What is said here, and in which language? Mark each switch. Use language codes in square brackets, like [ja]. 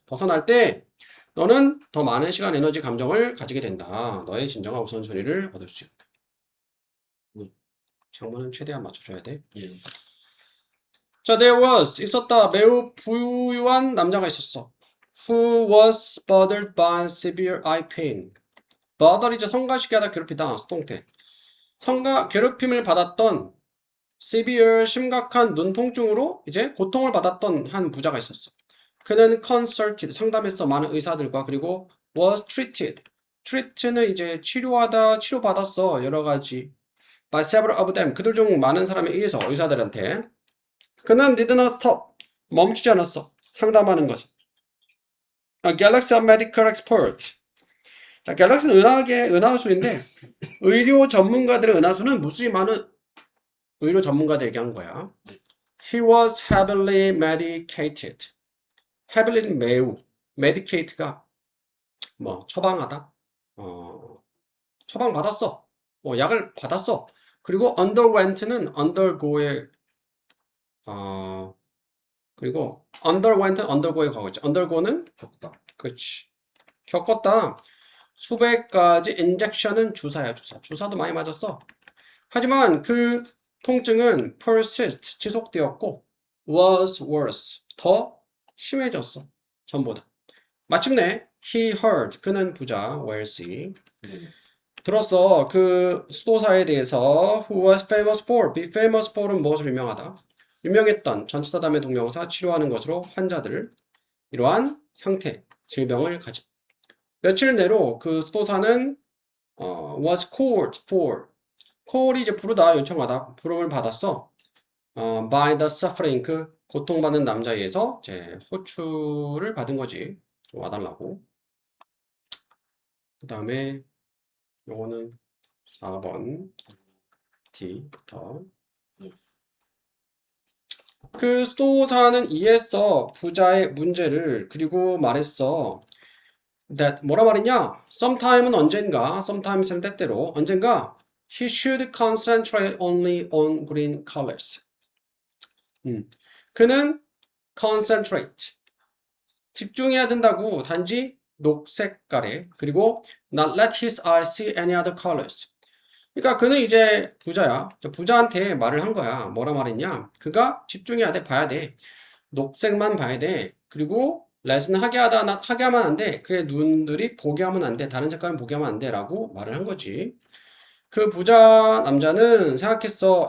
[ko] 벗어날 때 너는 더 많은 시간, 에너지, 감정을 가지게 된다. 너의 진정한 우선순위를 얻을 수 있다. 장문은 최대한 맞춰줘야 돼. 자, [en] there was [ko] 있었다. 매우 부유한 남자가 있었어. [en] Who was bothered by severe eye pain. [ko] bother 이제 성가시게 하다 괴롭히다. 수동태. 괴롭힘을 받았던 severe 심각한 눈 통증으로 이제 고통을 받았던 한 부자가 있었어. 그는 consulted 상담했어. 많은 의사들과. 그리고 [en] was treated. [ko] treat는 이제 치료받았어. 여러 가지. [en] by several of them. [ko] 그들 중 많은 사람에 의해서 의사들한테. 그는 [en] did not stop. [ko] 멈추지 않았어. 상담하는 것을. Galaxy Medical Expert. 자, 갤럭시는 은하수인데 의료 전문가들의 은하수는 무수히 많은 의료 전문가들 얘기한 거야. [en] He was heavily medicated. [ko] heavily는 매우, medicated가 뭐 처방하다, 처방받았어. 뭐 약을 받았어. 그리고 underwent는 undergo의 그리고 underwent는 undergo의 과거지. undergo는 겪다. 그렇지. 겪었다. 수백 가지 인젝션은 주사야, 주사. 주사도 많이 맞았어. 하지만 그 통증은 persist, 지속되었고 [en] was worse, [ko] 더 심해졌어. 전보다. 마침내 [en] he heard, [ko] 그는 부자, wealthy. 들었어. 그 수도사에 대해서 [en] who was famous for, [ko] be famous for은 무엇으로 유명하다? 유명했던 전치사 다음에 동명사 치료하는 것으로 환자들을 이러한 상태, 질병을 가진 며칠 내로 그 수도사는 [en] was called for. [ko] call이 이제 부르다, 요청하다, 부름을 받았어. [en] by the suffering, [ko] 그 고통받는 남자에 의해서 이제 호출을 받은 거지. 좀 와달라고. 그 다음에 요거는 4번 D부터. 그 수도사는 이해했어. 부자의 문제를. 그리고 말했어. that 뭐라 말했냐? [en] sometime은 언젠가, sometimes은 때때로, 언젠가 he should concentrate only on green colors. [ko] 그는 [en] concentrate, [ko] 집중해야 된다고 단지 녹색깔에, 그리고 [en] not let his eyes see any other colors. [ko] 그러니까 그는 이제 부자야. 부자한테 말을 한 거야. 뭐라 말했냐? 그가 집중해야 돼, 봐야 돼. 녹색만 봐야 돼. 그리고 레슨 하게 하면 안 돼. 그의 눈들이 보게 하면 안 돼. 다른 색깔은 보게 하면 안 돼. 라고 말을 한 거지. 그 부자 남자는 생각했어.